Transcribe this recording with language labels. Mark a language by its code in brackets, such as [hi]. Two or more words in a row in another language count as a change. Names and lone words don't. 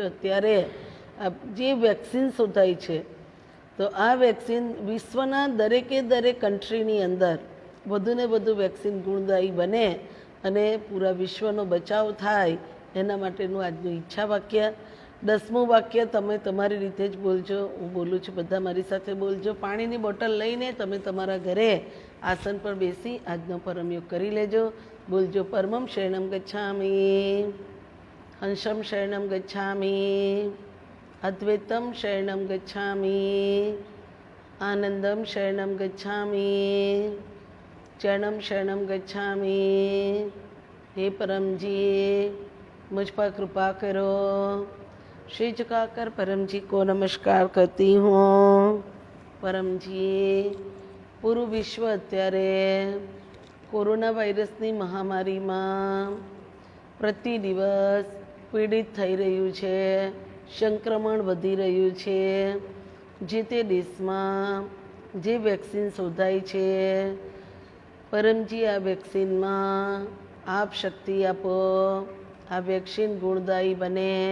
[gu] અત્યારે જે વેક્સિન શોધાય છે તો આ વેક્સિન વિશ્વના દરેક કન્ટ્રીની અંદર વધુને વધુ વેક્સિન ગુણદાયી બને અને પૂરા વિશ્વનો બચાવ થાય એના માટેનું આજનું ઈચ્છા વાક્ય। 10મું વાક્ય તમે તમારી રીતે જ બોલજો, હું બોલું છું, બધા મારી સાથે બોલજો। પાણીની બોટલ લઈને તમે તમારા ઘરે આસન પર બેસી આજનો પરમયોગ કરી લેજો। [sa] બોલજો परमम शरणम गच्छामि, हंसम शरणम गच्छामि, अद्वैतम शरणम गच्छामि, आनंदम शरणम गच्छामि, चरणम शरणम गच्छामि। [hi] हे परमजी, मुझ पर कृपा करो। श्री झुकाकर परम जी को नमस्कार करती हूँ। परम जी, [gu] પૂરું વિશ્વ અત્યારે કોરોના વાયરસની મહામારીમાં પ્રતિ દિવસ પીડિત થઈ રહ્યું છે, સંક્રમણ વધી રહ્યું છે। જે તે દેશમાં જે વેક્સિન શોધાઈ છે, પરમજી આ વેક્સિનમાં આપ શક્તિ આપો, આ વેક્સિન ગુણદાયી બને।